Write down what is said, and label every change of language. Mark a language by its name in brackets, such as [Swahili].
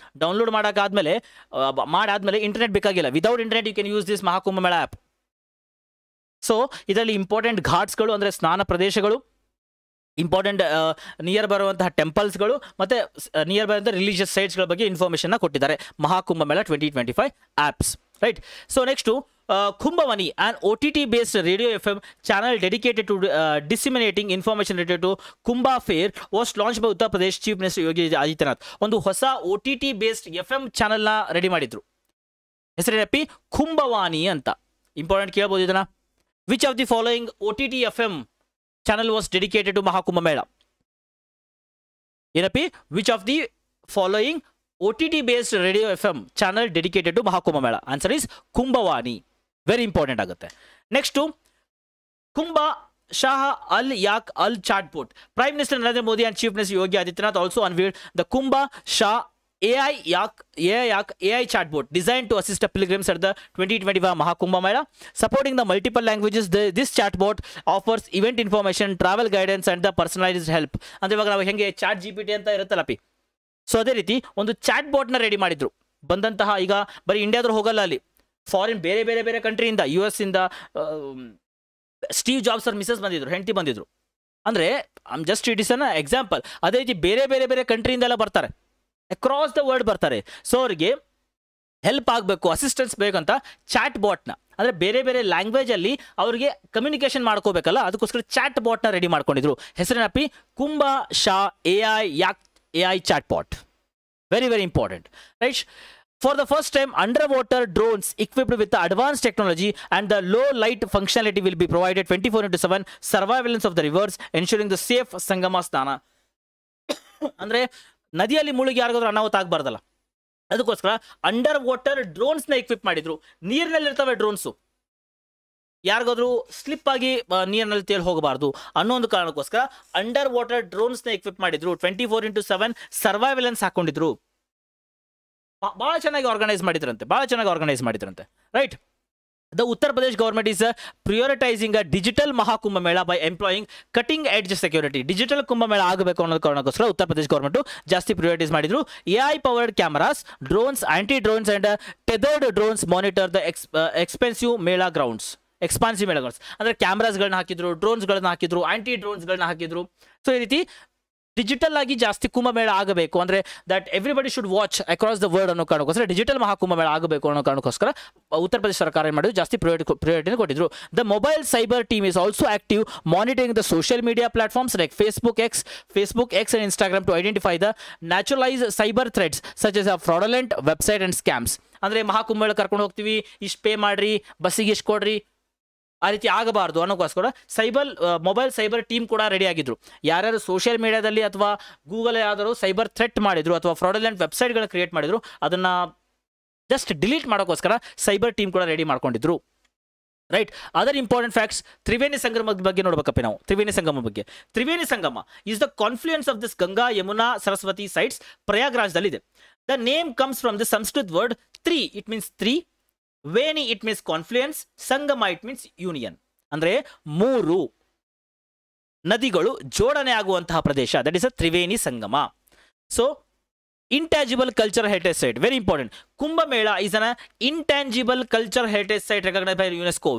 [Kannada] Download ಮಾಡಾದ್ಮೇಲೆ internet ಬೇಕಾಗಿಲ್ಲ. [English] Without internet you can use this Mahakumbh Mela app. [Kannada] ಸೊ ಇದರಲ್ಲಿ ಇಂಪಾರ್ಟೆಂಟ್ ಘಾಟ್ಸ್ಗಳು ಅಂದರೆ ಸ್ನಾನ ಪ್ರದೇಶಗಳು, ಇಂಪಾರ್ಟೆಂಟ್ ನಿಯರ್ ಬರುವಂತಹ ಟೆಂಪಲ್ಸ್ಗಳು ಮತ್ತು ನಿಯರ್ ಬರುವಂಥ ರಿಲಿಜಿಯಸ್ ಸೈಟ್ಸ್ಗಳ ಬಗ್ಗೆ ಇನ್ಫಾರ್ಮೇಷನ್ನ ಕೊಟ್ಟಿದ್ದಾರೆ ಮಹಾಕುಂಭ ಮೇಳ 2025 apps, right? So next [English] Kumbhavani, an OTT-based radio FM channel dedicated to disseminating information related to Kumbha Fair, was launched by Uttar Pradesh Chief Minister Yogi Adityanath. [Kannada] ಒಂದು ಹೊಸ OTT-based FM ಚಾನಲ್ನ ready ಮಾಡಿದ್ರು. ಹೆಸರೇನಪ್ಪಿ? ಕುಂಭವಾಣಿ ಅಂತ. Important ಕೇಳಬಹುದು ಇದನ್ನ. [English] Which of the following OTT FM channel was dedicated to Mahakumbh Mela? [Kannada] ಏನಪ್ಪಿ? [English] Which of the following OTT-based radio FM channel dedicated to Mahakumbha Mela? Answer is Kumbhavani. Very important ಆಗುತ್ತೆ. Next Kumbha Shah Al Yak Al Chatbot. Prime Minister Narendra Modi and Chief Minister Yogi Adityanath also unveiled the Kumbha Shah AI chatbot designed to assist pilgrims at the 2025 Mahakumbha Mela. Supporting the multiple languages, this chatbot offers event information, travel guidance and the personalized help. [Kannada] ಅಂದ್ರೆ ಇವಾಗ ನಾವು ಹೆಂಗೆ chat GPT ಅಂತ ಇರುತ್ತಲ್ಲಪ್ಪಿ, so ಅದೇ ರೀತಿ ಒಂದು chat ಬಾಟ್ನ ready ಮಾಡಿದ್ರು. ಬಂದಂತಹ ಈಗ ಬರೀ ಇಂಡಿಯಾದ್ರು ಹೋಗಲ್ಲ, ಅಲ್ಲಿ ಫಾರಿನ್ ಬೇರೆ ಬೇರೆ ಬೇರೆ ಕಂಟ್ರಿಯಿಂದ, US ಇಂದ ಸ್ಟೀವ್ ಜಾಬ್ಸ್ ಅವ್ರ ಮಿಸಸ್ ಬಂದಿದ್ರು, ಹೆಂಡತಿ ಬಂದಿದ್ರು. ಅಂದರೆ [English] Just it is an example. [Kannada] ಅದೇ ರೀತಿ ಬೇರೆ ಬೇರೆ ಬೇರೆ ಕಂಟ್ರಿಯಿಂದೆಲ್ಲ ಬರ್ತಾರೆ, [English] across the world [Kannada] ಬರ್ತಾರೆ. ಸೊ ಅವ್ರಿಗೆ ಹೆಲ್ಪ್ ಆಗಬೇಕು, ಅಸಿಸ್ಟೆನ್ಸ್ ಬೇಕಂತ ಚಾಟ್ ಬಾಟ್ನ, ಅಂದರೆ ಬೇರೆ ಬೇರೆ ಲ್ಯಾಂಗ್ವೇಜಲ್ಲಿ ಅವ್ರಿಗೆ ಕಮ್ಯುನಿಕೇಷನ್ ಮಾಡ್ಕೋಬೇಕಲ್ಲ, ಅದಕ್ಕೋಸ್ಕರ ಚಾಟ್ ಬಾಟ್ನ ರೆಡಿ ಮಾಡ್ಕೊಂಡಿದ್ರು. ಹೆಸರೇನಪ್ಪಿ? ಕುಂಭ Shah AI chatbot. [English] Very, very important. Right? For the first time, underwater drones equipped with the advanced technology and the low light functionality will be provided 24/7 surveillance of the rivers, ensuring the safe Sangama Stana. [Kannada] ಅಂದರೆ ನದಿಯಲ್ಲಿ ಮುಳುಗಿ ಯಾರಿಗಾದ್ರೂ ಅನಾಹುತ ಆಗಬಾರ್ದಲ್ಲ, ಅದಕ್ಕೋಸ್ಕರ under water ಡ್ರೋನ್ಸ್ನ equip ಮಾಡಿದ್ರು. ನೀರಿನಲ್ಲಿರ್ತವೆ drones, ಯಾರಿಗಾದ್ರೂ slip ಆಗಿ ನೀರಿನಲ್ಲಿ ತೇಲಿ ಹೋಗಬಾರ್ದು ಅನ್ನೋ ಒಂದು ಕಾರಣಕ್ಕೋಸ್ಕರ ಅಂಡರ್ ವಾಟರ್ ಡ್ರೋನ್ಸ್ನ ಎಕ್ವಿಪ್ ಮಾಡಿದ್ರು. 24/7 ಸರ್ವೈಲೆನ್ಸ್ ಹಾಕೊಂಡಿದ್ರು. ಭಾಳ ಚೆನ್ನಾಗಿ ಆರ್ಗನೈಸ್ ಮಾಡಿದ್ರಂತೆ. Right. [English] The Uttar Pradesh government is prioritizing a digital Mahakumbha Mela by employing cutting edge security. [Kannada] Digital Kumbha Mela ಆಗಬೇಕು ಅನ್ನೋ ಕಾರಣಕ್ಕೋಸ್ಕರ ಉತ್ತರ ಪ್ರದೇಶ ಗೌರ್ಮೆಂಟ್ ಜಾಸ್ತಿ ಪ್ರಿಯಾರಿಟೀಸ್ ಮಾಡಿದ್ರು. [English] AI powered cameras, drones, anti drones and tethered drones monitor the expansive Mela grounds. [Kannada] ಅಂದರೆ ಕ್ಯಾಮ್ರಾಸ್ಗಳನ್ನ ಹಾಕಿದ್ರು, ಡ್ರೋನ್ಸ್ಗಳನ್ನ ಹಾಕಿದ್ರು, aunty ಡ್ರೋನ್ಸ್ಗಳನ್ನ ಹಾಕಿದ್ರು. So ಈ ರೀತಿ ಡಿಜಿಟಲ್ ಆಗಿ ಜಾಸ್ತಿ ಕುಂಭಮೇಳ ಆಗಬೇಕು, ಅಂದರೆ [English] that everybody should watch across the world [Kannada] ಅನ್ನೋ ಕಾರಣಕ್ಕೋಸ್ಕರ ಡಿಜಿಟಲ್ ಮಹಾಕುಂಭಮೇಳ ಆಗಬೇಕು ಅನ್ನೋ ಕಾರಣಕ್ಕೋಸ್ಕರ ಉತ್ತರ ಪ್ರದೇಶ ಸರ್ಕಾರ ಏನು ಮಾಡಿದ್ರು, ಜಾಸ್ತಿ ಪ್ರಿಯಾರಿಟಿನ ಕೊಟ್ಟಿದ್ರು. [English] The mobile cyber team is also active monitoring the social media platforms like Facebook X and Instagram to identify the naturalized cyber threats such as a fraudulent website and scams. [Kannada] ಅಂದರೆ ಮಹಾಕುಂಭಮೇಳ ಕರ್ಕೊಂಡು ಹೋಗ್ತೀವಿ, ಇಷ್ಟು ಪೇ ಮಾಡಿರಿ, ಬಸ್ಸಿಗೆ ಇಷ್ಟು ಕೊಡ್ರಿ, ಆ ರೀತಿ ಆಗಬಾರ್ದು ಅನ್ನೋಕ್ಕೋಸ್ಕರ ಮೊಬೈಲ್ ಸೈಬರ್ ಟೀಮ್ ಕೂಡ ರೆಡಿ ಆಗಿದ್ರು. ಯಾರ್ಯಾರು ಸೋಷಿಯಲ್ ಮೀಡಿಯಾದಲ್ಲಿ ಅಥವಾ ಗೂಗಲ್ ಯಾವ್ದಾದ್ರು ಸೈಬರ್ ಥ್ರೆಟ್ ಮಾಡಿದ್ರು ಅಥವಾ ಫ್ರಾಡಲೆಂಟ್ ವೆಬ್ಸೈಟ್ಗಳನ್ನ ಕ್ರಿಯೇಟ್ ಮಾಡಿದ್ರು, ಅದನ್ನು ಜಸ್ಟ್ ಡಿಲೀಟ್ ಮಾಡೋಕ್ಕೋಸ್ಕರ ಸೈಬರ್ ಟೀಮ್ ಕೂಡ ರೆಡಿ ಮಾಡ್ಕೊಂಡಿದ್ರು. Right. [English] other important facts, [Kannada] Triveni ಸಂಗಮದ ಬಗ್ಗೆ ನೋಡ್ಬೇಕಪ್ಪ ನಾವು. [English] Triveni Sangam is the confluence of this Ganga Yamuna Saraswati sites ಪ್ರಯಾಗ್ರಾಜ್ದಲ್ಲಿದೆ. The name comes from the Sanskrit word tri, it means three. Veni it means confluence, sangam it means union, [Kannada] ಅಂದರೆ ಮೂರು ನದಿಗಳು ಜೋಡಣೆ ಆಗುವಂತಹ ಪ್ರದೇಶ, [English] That is a Triveni Sangam. So intangible culture heritage site, very important. Kumbh Mela is an intangible cultural heritage site recognized by UNESCO.